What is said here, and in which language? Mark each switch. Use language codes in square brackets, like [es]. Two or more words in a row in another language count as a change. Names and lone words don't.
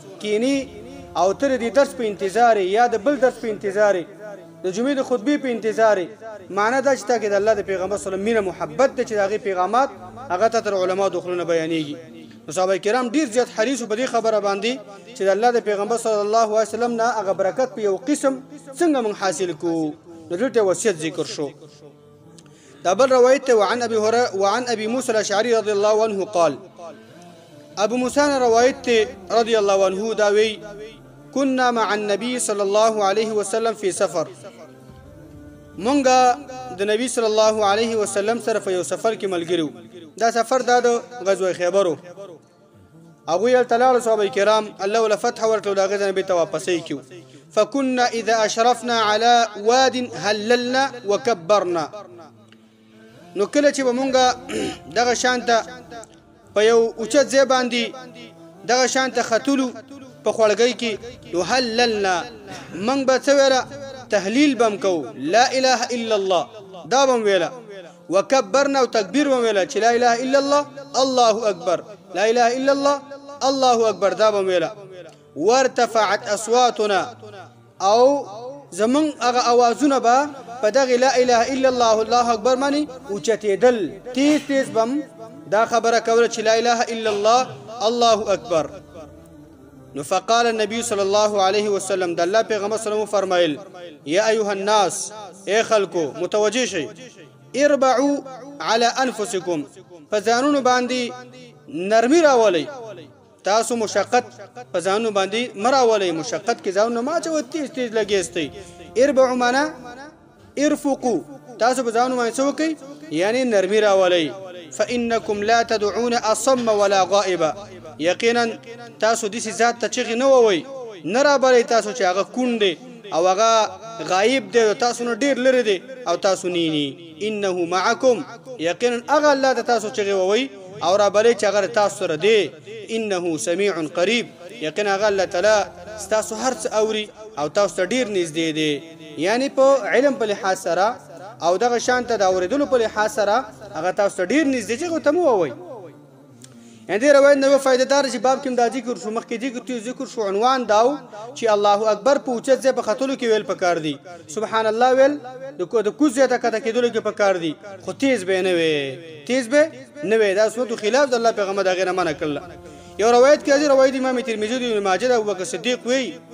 [ps] کینی او تر دې درس په انتظار یا د بل درس په انتظار، د جمعې د خطبې په انتظار، معنی دا چې تا کې د الله د پیغمبر [ar] صلی الله [ps] مینه محبت ده چې د هغې پیغامات هغه ته تر علما د خولونه بیانېږي. نو صحابه کرام ډېر زیات حریص په دې خبره باندې چې د الله د پیغمبر [ar] صلی الله علیه وسلم [ps] نه هغه برکت په یو قسم څنګه موږ حاصل کړو. نو دلته وصیت ذکر شو. دا بل روایت [ar] وعن ابي هريره وعن ابي موسى الاشعري رضي الله عنه قال، ابو موسى روایت رضي الله عنه [ps] دا وی: [ar] كنا مع النبي صلى الله عليه وسلم في سفر. [ps] مونږه د نبی [ar] صلی الله علیه وسلم [ps] سره په یو سفر کې ملګرو. دا سفر دا د غزوه خیبر. هغوی هلته لاړو صحابه کرام، الله ولا فتح ورکړو، د هغې ځای نه بېرته واپسۍ کړو. [ar] فكنا اذا اشرفنا على واد هللنا وكبرنا. [ps] نو کله چې به مونږه دغه شانته په یو اوچت ځای باندې دغه شانته ختلو په خوړګۍ کې، نو هللنا، موږ به څه ویله؟ تهلیل به م کوو، [ar] لا اله الا الله [ps] دا به م ویله. وکبرنا، او تکبیر به م ویله چې [ar] لا اله الا الله الله اکبر، لا اله الا الله الله اکبر [ps] دا به م ویله. [ar] وارتفعت اصواتنا، [ps] او زمون هغه اوازونه به په دغه [ar] لا اله الا الله الله اکبر [ps] باندې اوچتېدل، تیز تیز بم دا خبره کوله چې [ar] لا اله الا الله الله اکبر. [ps] نو [ar] فقال النبي صلی الله علیه وسلم [ps] د الله پیغمبر [ar] صلی الله [ps] فرمایل [ar] یا ایها الناس [ps] ای خلکو متوجه شئ [ar] اربعوا على انفسکم [ps] فزانون باندې نرمی راولئ تاسو مشقت فزانون باندې مراولئ مشقت کې ځانونه ما چې تیز تیز لګیستئ اربعوا معنا ارفقوا تاسو بزانو باندې څه وکئ یعنی نرمی راولئ [ar] فإنكم لا تدعون أصم ولا غائبا [ps] یقینا تاسو دې ذات ته چغې نه ووئ نه رابلئ تاسو چې هغه کون دی او هغه غایب دی تاسو نه ډېر لرې دی او تاسو نینی [ar] انه معکم [ps] یقینا هغه الله ته تاسو چغې ووئ او رابلئ چې هغه تاسو سره دی [ar] انه سمیع قریب [ps] یقینا هغه الله تعالی ستاسو هر څه اوري او تاسو ته ډېر نږدې دی یعنی په علم په لحاظ سره او دغه شان ته د اورېدلو په لحاظ سره هغه تاسو ته ډېر نږدې چې هغه ته مو ووئ يعني دي رواية نوو فائدة دار چې باب کې دا ذکر شو مخکې ذکر شو عنوان داو چې [ar] الله اکبر [ps] په اوچت ځای په ختلو کې ویل پکار دي [ar] سبحان الله [ps] ویل د کوز ځای ته کته کېدلو کې پکار دي خو تیز به نه وي تیز به نه وي دا سنتو خلاف د الله پیغمبر دا غیر منع کړل یو روایت کې روایت امام ترمذی او ماجه او ابوبکر صدیق وی